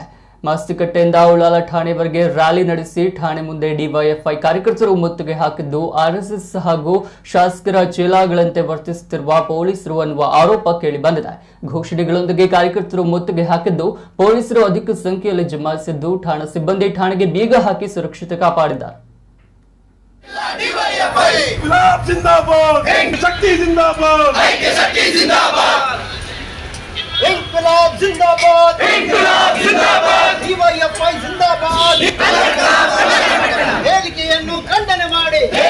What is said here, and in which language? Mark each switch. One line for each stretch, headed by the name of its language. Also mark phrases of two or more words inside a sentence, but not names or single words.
Kannada: ಮಾಸ್ತಿಕಟ್ಟೆಯಿಂದ ಉಳ್ಳಾಲ ಠಾಣೆವರೆಗೆ ರ್ಯಾಲಿ ನಡೆಸಿ ಠಾಣೆ ಮುಂದೆ ಡಿವೈಎಫ್ಐ ಕಾರ್ಯಕರ್ತರು ಮುತ್ತಿಗೆ ಹಾಕಿದ್ದು ಆರ್ಎಸ್ಎಸ್ ಹಾಗೂ ಶಾಸಕರ ಚೇಲಾಗಳಂತೆ ವರ್ತಿಸುತ್ತಿರುವ ಪೊಲೀಸರು ಅನ್ನುವ ಆರೋಪ ಕೇಳಿ ಬಂದಿದೆ. ಘೋಷಣೆಗಳೊಂದಿಗೆ ಕಾರ್ಯಕರ್ತರು ಮುತ್ತಿಗೆ ಹಾಕಿದ್ದು ಪೊಲೀಸರು ಅಧಿಕ ಸಂಖ್ಯೆಯಲ್ಲಿ ಜಮಾಯಿಸಿದ್ದು ಠಾಣಾ ಸಿಬ್ಬಂದಿ ಠಾಣೆಗೆ ಬೀಗ ಹಾಕಿ ಸುರಕ್ಷತೆ ಕಾಪಾಡಿದ್ದಾರೆ.
Hindi: गुलाब जिंदाबाद, शक्ति जिंदाबाद, शक्ति जिंदाबाद, इंकलाब जिंदाबाद, इंकलाब जिंदाबाद, ಡಿವೈಎಫ್ಐ जिंदाबाद,
Kannada: ಹೇಳಿಕೆಯನ್ನು ಖಂಡನೆ ಮಾಡಿ